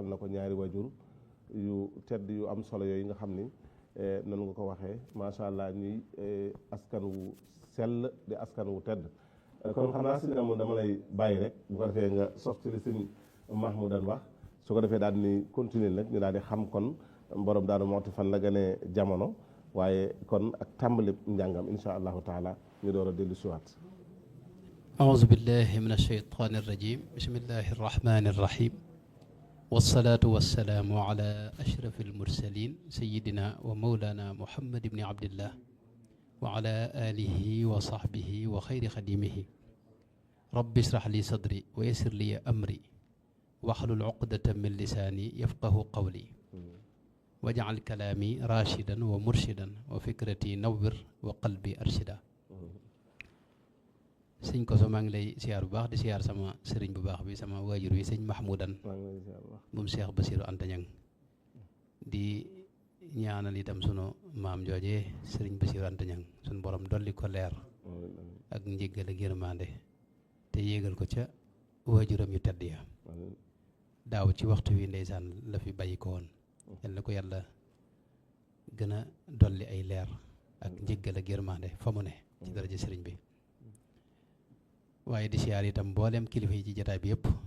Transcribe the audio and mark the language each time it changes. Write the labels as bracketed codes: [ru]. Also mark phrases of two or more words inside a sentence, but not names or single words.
[wo] na ko ñaari wajur yu tedd yu am solo yooyu nga xam ni noonu nga ko waxee [ar] ما شاء الله [wo] ñuy askan wu sell di askan wu tedd kon xam naa sëñ Amadou dama lay bàyyi rek bu ko defee nga sof ci li sëñ Mahmoudan wax su ko defee daal ni continuer nag ñu daal di xam kon borom Daaru Muxti fan la gënee jamono waaye kon ak tàmbali njàngam [ar] إن شاء الله تعالى [wo] ñu door a dellu siwaat [ar] أعوذ بالله من الشيطان الرجيم بسم الله الرحمن الرحيم والصلاة والسلام على أشرف المرسلين سيدنا ومولانا محمد بن عبد الله وعلى آله وصحبه وخير خديمه رب اشرح لي صدري ويسر لي أمري واحلل عقدة من لساني يفقه قولي واجعل كلامي راشدا ومرشدا وفكرتي نور وقلبي أرشدا [wo] sëñ Koso maa ngi lay siyaar bu baax di siyaar sama sëriñ bu baax bi sama waajur wi sëñ Mahmoudan moom Cheikh Bassirou Anta Niang di ñaanal itam sunu maam jooje sëriñ Bassirou Anta Niang sunu borom dolli ko leer ak njéggal ak yërmande te yéegal ko ca waajuram yu tedd ya daaw ci waxtu wi ndeysaan la fi bàyyi ko woon yal na ko yàlla gën a dolli ay leer ak njéggal ak yërmande fa mu ne ci daraja sëriñ bi waaye di siyaar itam mboolem kilifa yi ci jataay bi yëpp